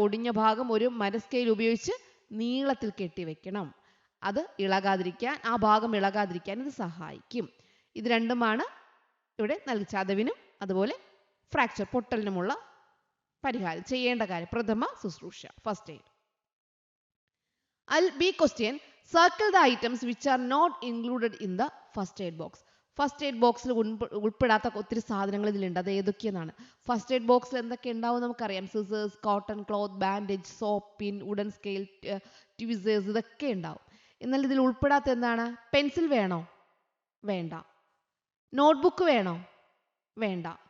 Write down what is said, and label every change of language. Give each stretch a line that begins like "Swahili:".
Malayalam: ഒടിഞ്ഞ ഭാഗം ഒരു മരസ്കെയിൽ ഉപയോഗിച്ച് നീളത്തിൽ കെട്ടി വെക്കണം. അത് ഇളകാതിരിക്കാൻ, ആ ഭാഗം ഇളകാതിരിക്കാൻ ഇത് സഹായിക്കും. ഇത് രണ്ടുമാണ് ഇവിടെ നൽകി. ചതവിനും അതുപോലെ ഫ്രാക്ചർ പൊട്ടലിനുമുള്ള പരിഹാരം ചെയ്യേണ്ട കാര്യം, പ്രഥമ ശുശ്രൂഷ, first aid.
English: B question, circle the items which are not included in the first aid box.
Malayalam: First aid ബോക്സിൽ ഉൾപ്പെടാത്ത ഒത്തിരി സാധനങ്ങൾ ഇതിലുണ്ട്. അത് ഏതൊക്കെയെന്നാണ്? ഫസ്റ്റ് എയ്ഡ് ബോക്സിൽ എന്തൊക്കെ ഉണ്ടാവും നമുക്കറിയാം. Scissors, cotton cloth, bandage, soap, പിൻ, വുഡൻ സ്കെയിൽ, ട്വിസേഴ്സ്, ഇതൊക്കെ ഉണ്ടാവും. എന്നാൽ ഇതിൽ ഉൾപ്പെടാത്ത എന്താണ്? പെൻസിൽ വേണോ? വേണ്ട. നോട്ട്ബുക്ക് വേണോ? വേണ്ട.